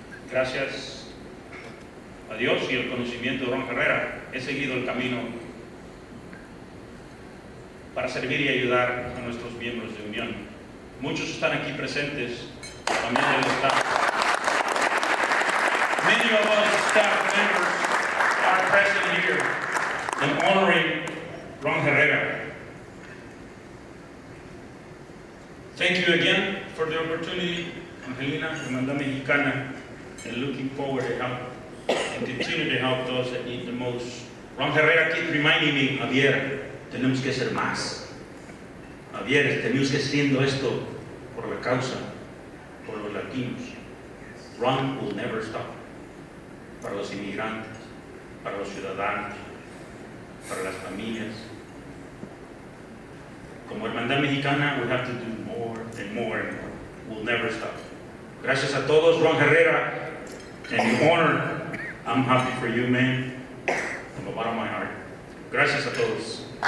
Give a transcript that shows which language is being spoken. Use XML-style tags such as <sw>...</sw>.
<es>Gracias a Dios y el conocimiento de Ron Herrera, he seguido el camino para servir y ayudar a nuestros miembros de unión. Muchos están aquí presentes, también del staff.</es> <en>Many of us staff members are present here and honoring Ron Herrera. Thank you again for the opportunity, Angelina, Hermandad Mexicana, and looking forward to help and continue to help those that need the most.</en> <es>Ron Herrera</es> <en>keep reminding me,</en> <es>Javier, tenemos que hacer más. Javier, tenemos que haciendo esto por la causa, por los latinos.</es> <en>Ron will never stop.</en> <es>Para los inmigrantes, para los ciudadanos, para las familias.</es> <en>Como Hermandad Mexicana, we have to do more and more and more. We'll never stop.</en> <es>Gracias a todos, Ron Herrera,</es> <en>and the honor. I'm happy for you, man, from the bottom of my heart.</en> <es>Gracias a todos.</es>